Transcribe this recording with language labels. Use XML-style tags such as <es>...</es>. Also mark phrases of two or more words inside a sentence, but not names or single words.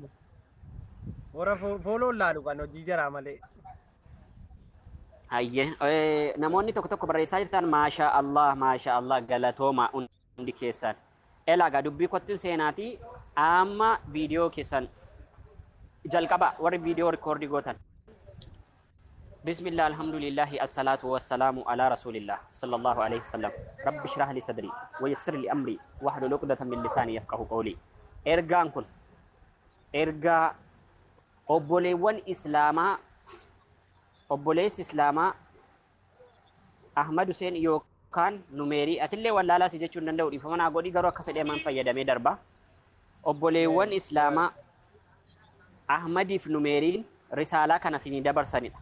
<om>Warra fooloon laalu kan hojii jaraa malee. Hayyee namoonni tokko barreessaa jirtan</om> <ar>ما شاء الله</ar> <om>galatooma hundi keessan. Elaagaa dubbii kottin seenaatii amma viidiyoo keessan jalqaba warri viidiyoo rikoordii gootan.</om> <ar>بسم الله الحمد لله والصلاة والسلام على رسول الله صلى الله عليه وسلم. رب اشرح لي صدري ويسر لي أمري واحلل عقدة من لساني يفقهوا قولي.</ar> <om>Ergaan kun ergaa obboleewwan islaamaa obboleessi islaamaa Ahmad Hussein yookaan numeerii atillee wallaalaa si jechuun danda'u dhiifama naa godhii garuu akka sadheemaan fayyadamee darba. Obboleewwan islaamaa Ahmadiif numeeriin risaalaa kana sinii dabarsanidha.</om>